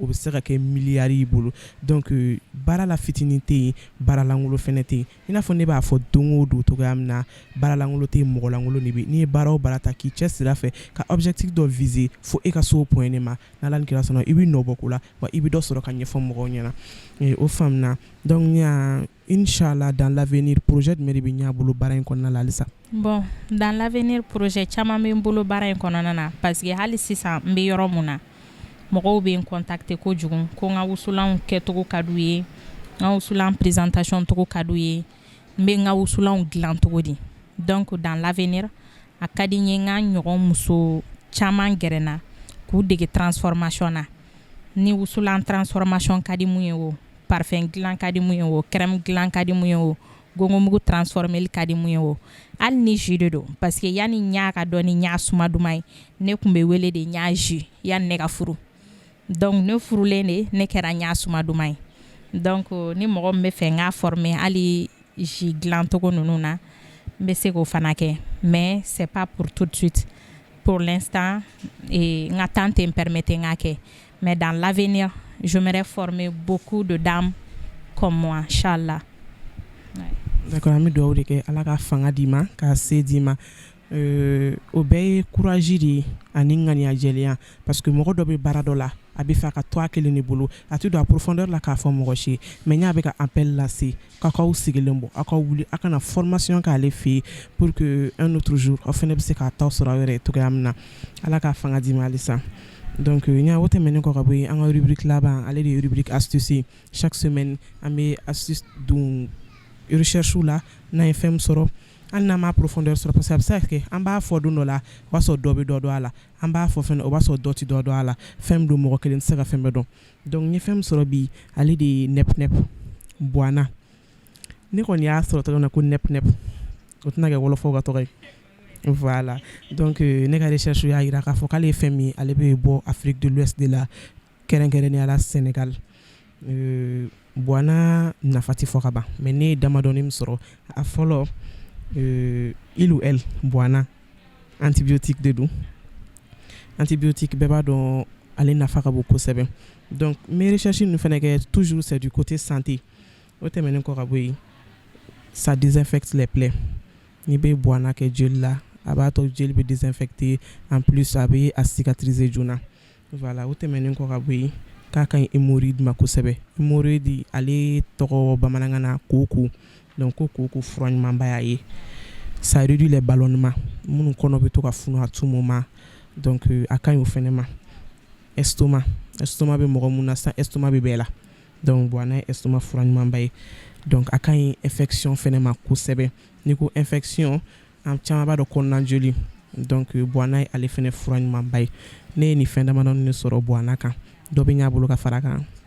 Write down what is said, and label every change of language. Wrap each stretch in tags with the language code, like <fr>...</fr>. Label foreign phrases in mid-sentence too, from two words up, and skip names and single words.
<bm>bɛ se ka kɛ miliyari y'i bolo donc baara la fitinin tɛ yen baara lankolon fɛnɛ tɛ yen i n'a fɔ ne b'a fɔ don o don cogoya min na baara lankolon tɛ yen mɔgɔ lankolon de bɛ n'i ye baara o baara ta k'i cɛ sira fɛ ka objectif dɔ viser fo e ka se o point de ma n'Ala ni kira sɔnna i bɛ nɔ bɔ ko la wa i bɛ dɔ sɔrɔ ka ɲɛfɔ mɔgɔw ɲɛna o faamuna donc Inch'Allah</bm> <fr>dans l'avenir projet</fr> <bm>jumɛn de bɛ ɲɛ a bolo baara in kɔnɔna la halisa.</bm> <fr>Bon dans l'avenir projet</fr> <bm>caman bɛ n bolo baara in kɔnɔna na</bm> <fr>parce que</fr> <bm>hali sisan n bɛ yɔrɔ mun na mɔgɔw bɛ n contacter kojugu ko n ka wusulanw kɛcogo ka d'u ye n ka wusulan présentation togo ka d'u ye n bɛ n ka wusulanw dilan cogo di</bm> <fr>donc dans l'avenir</fr> <bm>a ka di n ye n ka ɲɔgɔn muso caman gɛrɛ n na k'u dege transformation na ni wusulan transformation ka di mun ye o parfum dilan ka di mun ye o crème dilan ka di mun ye o gongomugu transformeli ka di mun ye o hali ni jus de don</bm> <fr>parce que</fr> <bm>yani ɲa ka dɔn ni ɲa suma duman ye ne kun bɛ wele de ɲa jus yani ne ka furu donc ne furulen de ne kɛra ɲa suma duman ye donc ni mɔgɔ min bɛ fɛ n k'a former hali jus dilan togo ninnu na n bɛ se k'o fana kɛ</bm> <fr>mais c'est pas pour tout de suite pour l'instant</fr> <bm>n ka temps tɛ n permettre n k'a kɛ</bm> <fr>mais dans l'avenir j'aimerais former beaucoup de dames comme moi</fr> <bm>inchallah. D'accord, an bɛ dugawu de kɛ Ala ka fanga d'i ma ka se d'i ma o bɛɛ ye courage de ye ani ŋaniya jɛlenya</bm> <fr>parce que</fr> <bm>mɔgɔ dɔ bɛ baara dɔ la a bɛ fɛ a ka to a kelen de bolo a tɛ don a profondeur la k'a fɔ mɔgɔ si ye mais n y'a bɛ ka appel lase k'aw sigilen bɔ aw ka wuli a kana formation k'ale fɛ yen</bm> <fr>pour que un autre jour</fr> <bm>aw fana bɛ se k'a taw sɔrɔ aw yɛrɛ ye cogoya min na Ala ka fanga d'i ma halisa. Donc n y'a o tɛmɛnen kɔ ka bɔ yen an ka rubrique laban ale de ye</bm> <fr>rubrique astuce chaque semaine</fr> <bm>an bɛ astuce don recherche la n'an ye fɛn min sɔrɔ hali n'an m'a profondeur sɔrɔ</bm> <fr>parce que</fr> <bm>a bɛ se ka kɛ an b'a fɔ don dɔ la o b'a sɔrɔ dɔ bɛ dɔ dɔn a la an b'a fɔ fɛnɛ o b'a sɔrɔ dɔ tɛ dɔ dɔn a la fɛn min don mɔgɔ kelen tɛ se ka fɛn bɛɛ dɔn donc n ye fɛn min sɔrɔ bi ale de ye nɛp-nɛp Buana ne kɔni y'a sɔrɔ tɔgɔ min na ko nɛp-nɛp o tɛna kɛ wɔlɔfɔw ka tɔgɔ ye</bm> <fr>voilà donc</fr> <bm>ne ka recherche y'a jira k'a fɔ k'ale ye fɛn min ye ale bɛ bɔ Afrique de l'Ouest de la kɛrɛnkɛrɛnnenya la Sénégal Buana nafa tɛ fɔ ka ban mais ne ye damadɔni min sɔrɔ a fɔlɔ</bm> <fr>il ou elle</fr> <bm>Buana antibiotique de don antibiotique bɛɛ b'a dɔn ale nafa ka bon kosɛbɛ</bm> <fr>donc mes recherches</fr> <bm>ninnu fɛnɛ kɛ</bm> <fr>toujours c'est du côté santé</fr> <bm>o tɛmɛnen kɔ ka bɔ yen</bm> <fr>ça désinfecte les plaies</fr> <bm>n'i bɛ Buana kɛ joli la a b'a to jeli bɛ</bm> <fr>désinfecter en plus</fr> <bm>a bɛ a cicatriser joona voilà o tɛmɛnen kɔ ka bɔ yen k'a ka ɲi hémorroïde ma kosɛbɛ hémorroïde ale tɔgɔ bamanankan na koko donc ko koko fura ɲumanba y'a ye</bm> <fr>ça réduit les ballonnements</fr> <bm>minnu kɔnɔ bɛ to ka funu</bm> <fr>à tout moment donc</fr> <bm>a ka ɲi o fɛnɛ ma estomac bɛ mɔgɔ mun na sisan estomac bɛ bɛɛ la donc Buana ye estomac fura ɲumanba ye donc a ka ɲi infection fɛnɛ ma kosɛbɛ n'i ko infection an caman b'a dɔn kɔnɔna joli donc Buana ye ale fɛnɛ fura ɲumanba ye ne ye nin fɛn damadɔni de sɔrɔ Buana kan dɔ bɛ ɲ'a bolo ka fara kan</bm>